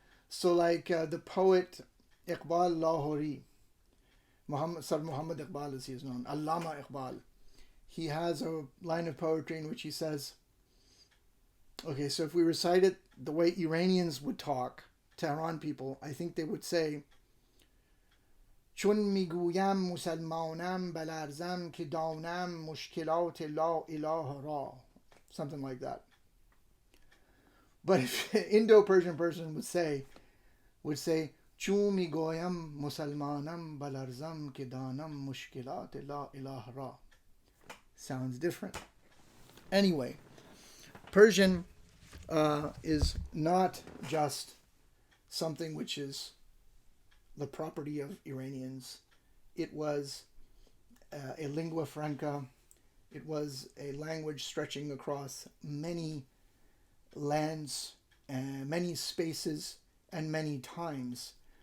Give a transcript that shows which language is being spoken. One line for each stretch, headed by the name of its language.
English: So like the poet Iqbal Lahori, Muhammad Iqbal as he is known, Allama Iqbal, he has a line of poetry in which he says, okay, so if we recite it the way Iranians would talk, Tehran people, I think they would say,
Persian: چون میگویم مسلمانم بلرزم که دانم مشکلات لا اله را,
English: something like that. But if Indo-Persian person would say,
Persian: چون میگویم مسلمانم بلرزم که دانم مشکلات لا اله را.
English: Sounds different. Anyway, Persian is not just something which is the property of Iranians. It was a lingua franca. It was a language stretching across many lands, many spaces, and many times.